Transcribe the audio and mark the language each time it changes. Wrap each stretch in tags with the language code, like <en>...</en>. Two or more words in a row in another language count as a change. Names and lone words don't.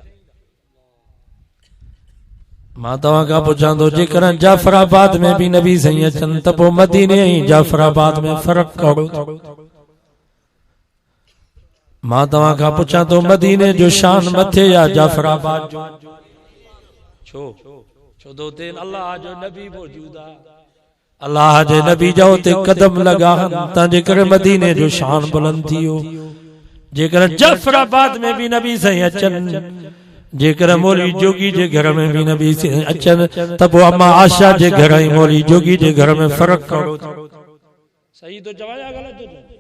<sd>मां तव्हां खां पुछां थो जेकर जाफराबाद में भी नबी साईं अचनि त पोइ मदीने ऐं जाफराबाद में फ़र्क़ु कहिड़ो मां तव्हां खां पुछां थो मदीने जो शान मथे या जाफराबाद जो छो छो तो ते अल्लाह जो नबी मौजूद आहे अल्लाह जे नबी जो ते कदम लगा ता जेकर मदीने जो शान बुलंद थियो जेकर जाफराबाद में भी नबी साईं अचनि जेकर मौलवी जोगी जे घर में भी नबी साईं अचनि त पोइ अम्मा आशा जे घर ऐं मौलवी जोगी जे घर में फ़र्क़ु कहिड़ो सही तो चवाया ग़लत तो</sd>